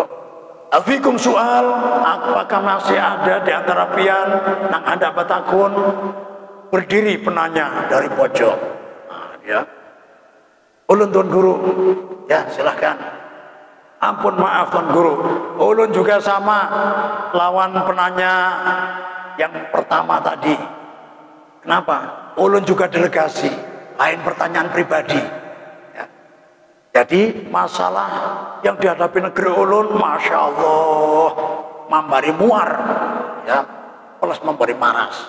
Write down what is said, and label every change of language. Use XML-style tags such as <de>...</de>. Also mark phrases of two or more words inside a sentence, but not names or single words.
<ar>أفيكم سؤال,</ar> <bjn>apakah masih ada di antara pian nang ada batakun? Berdiri penanya dari pojok. Nah, dia. Ulun Tuan Guru, ya silahkan. Ampun maaf Tuan Guru, ulun juga sama lawan penanya yang pertama tadi. Kenapa? Ulun juga delegasi, lain pertanyaan pribadi. Ya. Jadi masalah yang dihadapi negeri ulun,</bjn> <ar>ما شاء الله,</ar> <bjn>memberi muar, ya, plus memberi maras.</bjn>